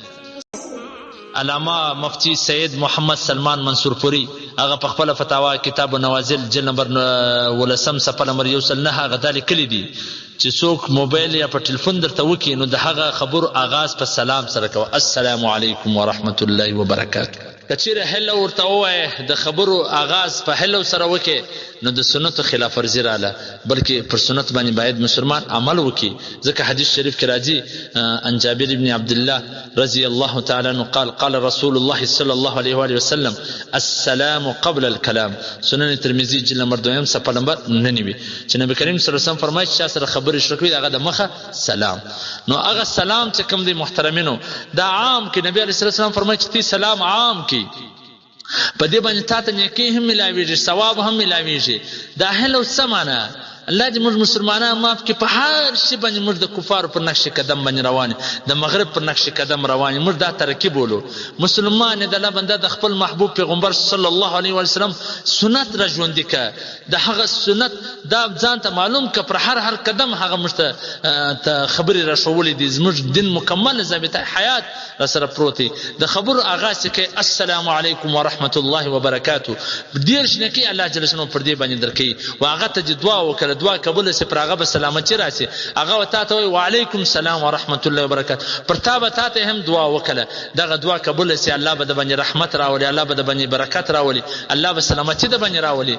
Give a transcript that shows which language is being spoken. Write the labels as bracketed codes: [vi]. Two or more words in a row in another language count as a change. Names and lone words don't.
[ps] علامه مفتی سید محمد سلمان منصور پوری هغه په خپله فتاوا کتاب نوازل جلد نمبر 18 صفحه نمبر 109 هغه دا لیکلي دي چې څوک موبایل یا په ټلیفون درته وکړي نو د هغه خبرو آغاز په سلام سره کوه، [ar] السلام علیکم ورحمت الله وبرکاته. [ps] که چیرې هلو ورته ووایې د خبرو آغاز په هلو سره وکړي نو د سنتو خلاف ورزي رااله، بلکې پر سنت باندې باید مسلمان عمل وکړي، ځکه حدیث شریف کې راځي [ar] عن جابر بن عبد الله رضی الله تعالی عنه قال قال رسول الله صلی الله علیه و آله وسلم السلام قبل الكلام. [ps] سنن ترمذی جلد نمبر 2 صفحه نمبر 99 چې نبی کریم [ar] صلی الله علیه وسلم [ps] فرمایي چې سره خبرې شروع کړي هغه د مخه سلام. نو هغه سلام چې کوم دی محترمینو دا عام کې نبی [ar] علیه الصلاه والسلام [ps] فرمایي چې سلام عام کې په دې باندې تاسو نیکی هم ملاویږي، ثواب هم ملاویږي. دا هلو سمانه الله دې موږ مسلمانان معاف کړي، په هر شي باندې موږ د کفارو پر نقش قدم باندې روان، د مغرب پر نقش قدم روان، موږ دا ترکیب بولو. مسلمان د الله بنده د خپل محبوب پیغمبر [ar] صلی الله علیه و سلم [ps] سنت را ژوندي که، د هغه سنت دا ځان ته معلوم که، پر هر قدم هغه موږ ته خبرې را ښوولې دي. زموږ دین مکمل ضابطه حیات را سره پروت دی. د خبرو آغاز کوي [ar] السلام علیکم ورحمت الله وبرکاته، [ps] دېرش نیکي [ar] الله جل شانه [ps] پر دې باندې درکوي، و هغه ته چې دعا وکړه دعا قبول سي، پر هغه به سلامتی راسي، هغه تا ته وایي [ar] وعلیکم السلام ورحمت الله وبرکاته، [ps] پر تا به تا ته هم دعا وکړه دغه دعا قبول سي، الله به د باندې رحمت راولي، الله به د باندې برکت راولي، الله به سلامتی د باندې راولي.